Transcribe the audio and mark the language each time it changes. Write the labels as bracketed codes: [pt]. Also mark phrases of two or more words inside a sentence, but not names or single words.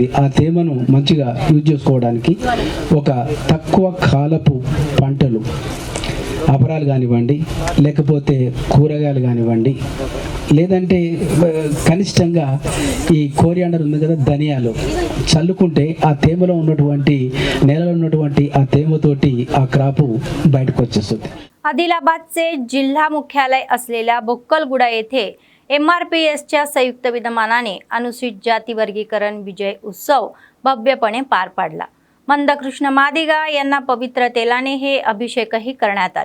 [te] ఆ తేమను మంచిగా యూజ్ చేసుకోవడానికి ఒక తక్కువ కాలపు పంటలు అపరాలు కానివ్వండి, లేకపోతే కూరగాయలు కానివ్వండి, లేదంటే కనిష్టంగా ఈ కోరియాండర్ ఉంది కదా, ధనియాలు చల్లుకుంటే ఆ తేమలో ఉన్నటువంటి నేలలో ఉన్నటువంటి ఆ తేమతోటి ఆ క్రాపు బయటకు వచ్చేస్తుంది. [mr] आदिलाबादचे जिल्हा मुख्यालय असलेल्या बोक्कलगुडा येथे MRPSच्या संयुक्त विद्यमानाने अनुसूचित जाती वर्गीकरण विजय उत्सव भव्यपणे पार पाडला. मंदकृष्ण मादिगा यांना पवित्र तेलाने हे अभिषेकही करण्यात आले.